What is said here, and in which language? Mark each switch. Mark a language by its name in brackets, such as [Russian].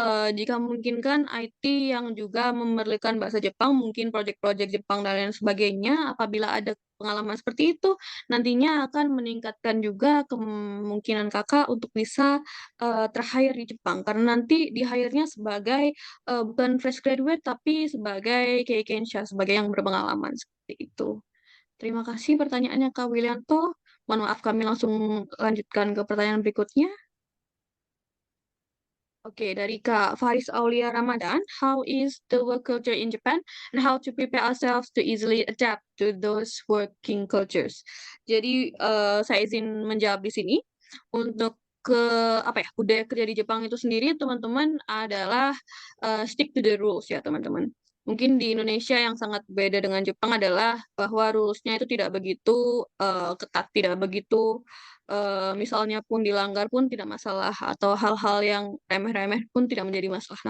[Indonesian] Jika memungkinkan IT yang juga memerlukan bahasa Jepang, mungkin proyek-proyek Jepang dan lain sebagainya, apabila ada pengalaman seperti itu, nantinya akan meningkatkan juga kemungkinan kakak untuk bisa ter-hire di Jepang. Karena nanti di-hire-nya sebagai bukan fresh graduate, tapi sebagai keikensha, sebagai yang berpengalaman seperti itu. Terima kasih pertanyaannya Kak Willianto. Mohon maaf kami langsung lanjutkan ke pertanyaan berikutnya. Oke, dari Kak [English] Faris Aulia Ramadan, how is the work culture in Japan and how to prepare ourselves to easily adapt to those working cultures? [Indonesian] Jadi saya izin menjawab di sini. Untuk ke apa ya, budaya kerja di Jepang itu sendiri teman-teman adalah [English] stick to the rules [Indonesian] ya teman-teman. Mungkin di Indonesia yang sangat beda dengan Jepang adalah bahwa rules-nya itu tidak begitu ketat, tidak begitu misalnya pun dilanggar pun tidak masalah atau hal-hal yang remeh-remeh pun tidak menjadi masalah.